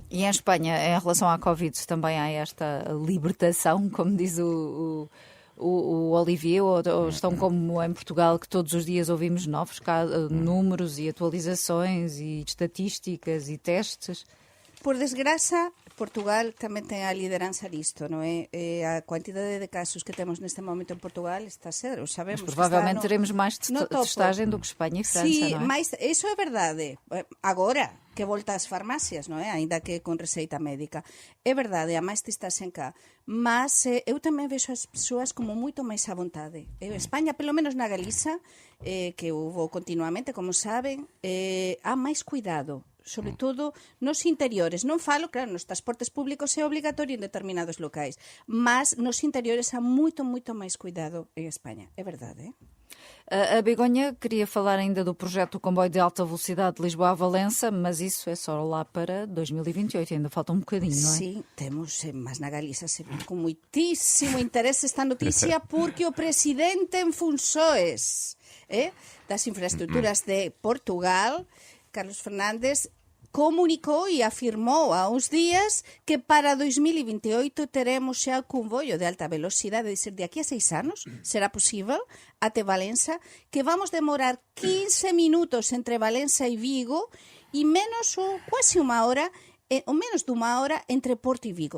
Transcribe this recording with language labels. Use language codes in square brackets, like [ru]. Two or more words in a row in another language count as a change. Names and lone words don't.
[pt] E em Espanha, em relação à Covid, também há esta libertação, como diz o Olivier, ou estão como em Portugal, que todos os dias ouvimos novos números e atualizações e estatísticas e testes? [gl] Por desgraça, Portugal tamén ten a lideranza disto, non é? A quantidade de casos que temos neste momento en Portugal está cero, sabemos. [pt] Mas provavelmente teremos mais testagem do que Espanha e França, [gl] sí, non é? Mas iso é verdade. Agora que volta ás farmacias, non é? Ainda que con receita médica. É verdade, a máis testaxen cá. Mas eu tamén vexo as persoas como moito máis á vontade. España, pelo menos na Galiza, que eu vou continuamente, como saben, há máis cuidado, sobre todo nos interiores. Non falo, claro, nos transportes públicos é obligatorio en determinados locais, mas nos interiores há moito máis cuidado en España. [pt] É verdade, A Begonha queria falar ainda do projeto do comboio de alta velocidade de Lisboa a Valença, mas isso é só lá para 2028, ainda falta um bocadinho, não é? [gl] Sim, temos, mas na Galiza se viu con moitísimo interese esta noticia porque o presidente en funções das infraestructuras de Portugal, Carlos Fernández, comunicou e afirmou há uns días que para 2028 teremos xa o comboio de alta velocidade, é dicir, de aquí a 6 anos será posible até Valença, que vamos demorar 15 minutos entre Valença e Vigo e menos ou quase unha hora ou menos dunha hora entre Porto e Vigo.